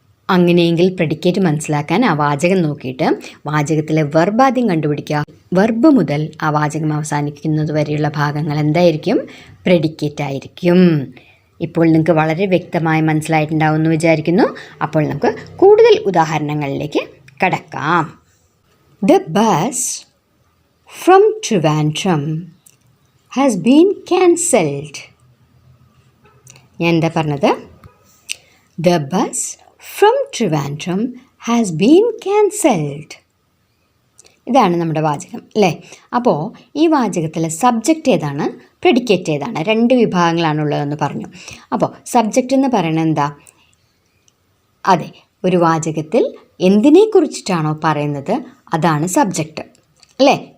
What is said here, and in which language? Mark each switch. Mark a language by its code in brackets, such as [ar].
[ml] അങ്ങനെയെങ്കിൽ പ്രെഡിക്കേറ്റ് മനസ്സിലാക്കാൻ ആ വാചകം നോക്കിയിട്ട് വാചകത്തിലെ വെർബ് ആദ്യം കണ്ടുപിടിക്കുക. വെർബ് മുതൽ ആ വാചകം അവസാനിക്കുന്നത് വരെയുള്ള ഭാഗങ്ങൾ എന്തായിരിക്കും? പ്രെഡിക്കേറ്റ് ആയിരിക്കും. ഇപ്പോൾ നിങ്ങൾക്ക് വളരെ വ്യക്തമായി മനസ്സിലായിട്ടുണ്ടാവുമെന്ന് വിചാരിക്കുന്നു. അപ്പോൾ നമുക്ക് കൂടുതൽ ഉദാഹരണങ്ങളിലേക്ക് കടക്കാം. [en] The bus from Trivandrum has been cancelled. [ml] ഞാൻ എന്താ പറഞ്ഞത്? [en] The bus from Trivandrum has been cancelled. [ml] ഇതാണ് നമ്മുടെ വാചകം അല്ലേ? അപ്പോൾ ഈ വാചകത്തിലെ സബ്ജക്റ്റ് ഏതാണ്, പ്രെഡിക്കേറ്റ് ഏതാണ്? രണ്ട് വിഭാഗങ്ങളാണുള്ളതെന്ന് പറഞ്ഞു. അപ്പോൾ സബ്ജക്റ്റ് എന്ന് പറയുന്നത് എന്താ? അതെ, ഒരു വാചകത്തിൽ എന്തിനെക്കുറിച്ചിട്ടാണോ പറയുന്നത് അതാണ് സബ്ജക്റ്റ് അല്ലേ?